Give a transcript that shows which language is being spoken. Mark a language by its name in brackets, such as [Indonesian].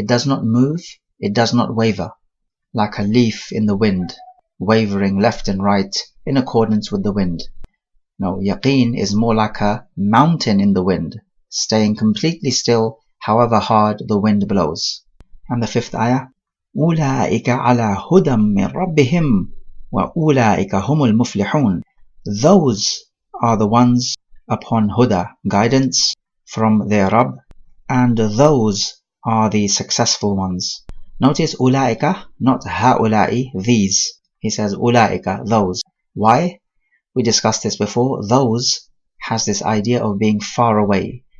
[English] It does not move, it does not waver, like a leaf in the wind, wavering left and right in accordance with the wind. No, yaqeen is more like a mountain in the wind, staying completely still however hard the wind blows. And the fifth ayah, [Arabic] أُولَٰئِكَ عَلَى هُدًى مِّن رَبِّهِمْ وَأُولَٰئِكَ هُمُ الْمُفْلِحُونَ. [English] Those are the ones upon huda, guidance from their Rabb, and those are the successful ones. Notice ulaika, not haulai, these. He says ulaika, those. Why? We discussed this before. Those has this idea of being far away.